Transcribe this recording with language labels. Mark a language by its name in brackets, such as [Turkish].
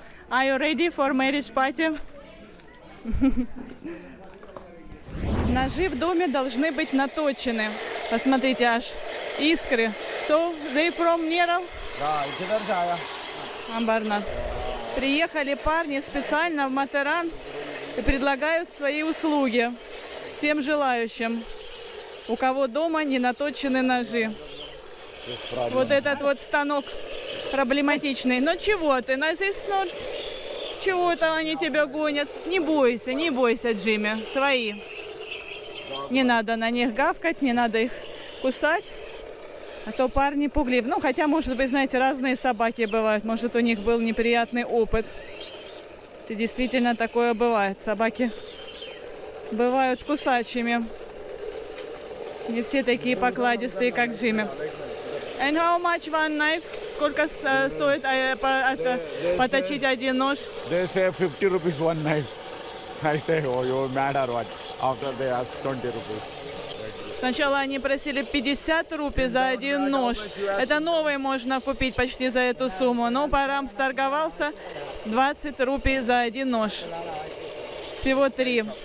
[English] Are you ready for marriage party? [Russian] Ножи в доме должны быть наточены. Посмотрите, аж искры. [English] So, they from Nerал? [Hindi] Да, किधर से आया? [Russian] Амбарнат. Приехали парни специально в Матеран и предлагают свои услуги всем желающим, у кого дома не наточены ножи. Вот этот вот станок проблематичный. Но чего ты? На здесь чего-то они тебя гонят. Не бойся, Джимми, свои. Не надо на них гавкать, не надо их кусать. А то парни пугливы. Ну, хотя, может быть, знаете, разные собаки бывают. Может, у них был неприятный опыт. И действительно такое бывает. Собаки бывают кусачими. Не все такие покладистые, как Джимми. [English] And how much one knife? [Russian] Сколько стоит поточить один нож? [English] They say 50 rupees one knife. I say, oh, you're mad or what? After they ask 20 rupees. [Russian] Сначала они просили 50 рупий за один нож. Это новый можно купить почти за эту сумму. Но Парам сторговался 20 рупий за один нож. Всего 3.